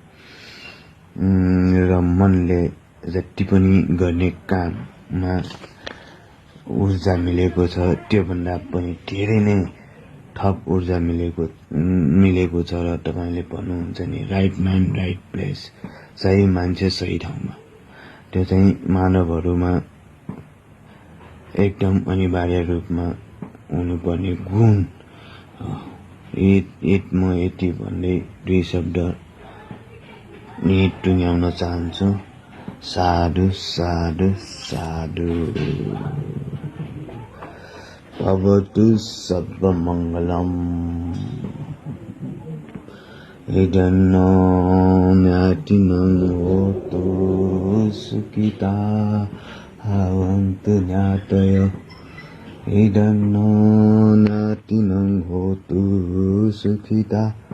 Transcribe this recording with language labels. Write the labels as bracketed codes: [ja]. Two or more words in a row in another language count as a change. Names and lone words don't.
[ne] र मनले जति पनि गर्ने काममा ऊर्जा मिलेको छ, त्योभन्दा पनि धेरै नै थप ऊर्जा मिलेको छ र तपाईँले भन्नुहुन्छ नि [en] right mind right place, [ne] सही मान्छे सही ठाउँमा। त्यो चाहिँ मानवहरूमा एकदम अनिवार्य रूपमा हुनुपर्ने गुण। म यति भन्दै 2 शब्द टुङ्ग्याउन चाहन्छु। [pi] साधु साधु साधु। भवतु सर्वमङ्गलम्। इदन्नो न्यातिनं होतु सुखिता भवन्तु न्यातयो इदन्नो न्यातिनं होतु सुखिता